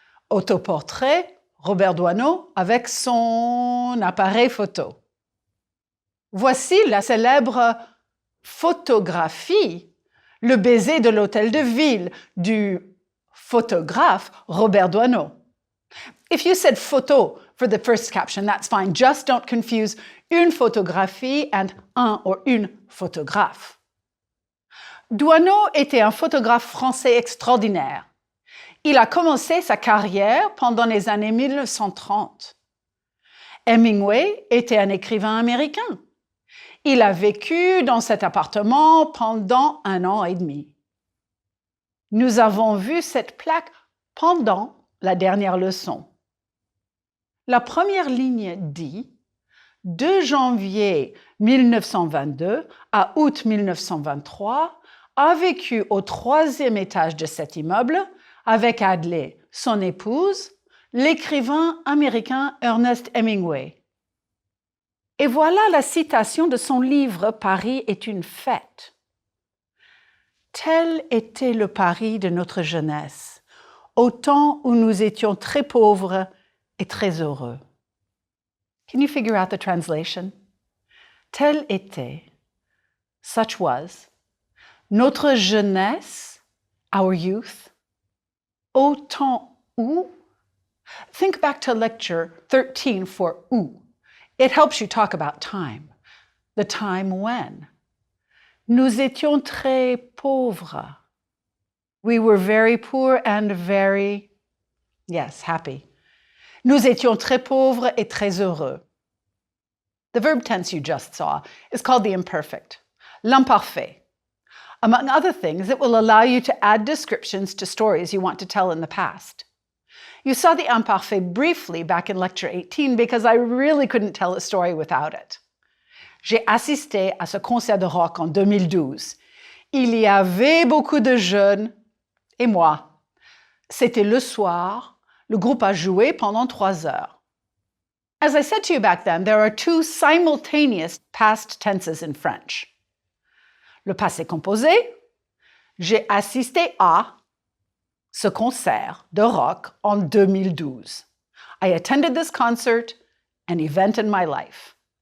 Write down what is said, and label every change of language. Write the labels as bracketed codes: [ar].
[fr] Autoportrait, Robert Doisneau avec son appareil photo. Voici la célèbre photographie, le baiser de l'hôtel de ville du photographe Robert Doisneau. [en] If you said photo for the first caption, that's fine. Just don't confuse une photographie and un or une photographe. [fr] Doisneau était un photographe français extraordinaire. Il a commencé sa carrière pendant les années 1930. Hemingway était un écrivain américain. Il a vécu dans cet appartement pendant 1 an et demi. Nous avons vu cette plaque pendant la dernière leçon. La première ligne dit « 2 janvier 1922 à août 1923, a vécu au 3e étage de cet immeuble avec Adlai, son épouse, l'écrivain américain Ernest Hemingway. Et voilà la citation de son livre « Paris est une fête ». Tel était le Paris de notre jeunesse, au temps où nous étions très pauvres et très heureux. [en] Can you figure out the translation? [fr] Tel était, [en] such was, [fr] notre jeunesse, [en] our youth, [fr] au temps où. [en] Think back to lecture 13 for où. It helps you talk about time, the time when. [fr] Nous étions très pauvres. [en] We were very poor and very, yes, happy. [fr] Nous étions très pauvres et très heureux. [en] The verb tense you just saw is called the imperfect, l'imparfait. Among other things, it will allow you to add descriptions to stories you want to tell in the past. You saw the imparfait briefly back in lecture 18 because I really couldn't tell a story without it. [fr] J'ai assisté à ce concert de rock en 2012. Il y avait beaucoup de jeunes et moi. C'était le soir. Le groupe a joué pendant 3 heures. [en] As I said to you back then, there are 2 simultaneous past tenses in French. [fr] Le passé composé, j'ai assisté à ce concert de rock en 2012. [en] I attended this concert, an event in my life.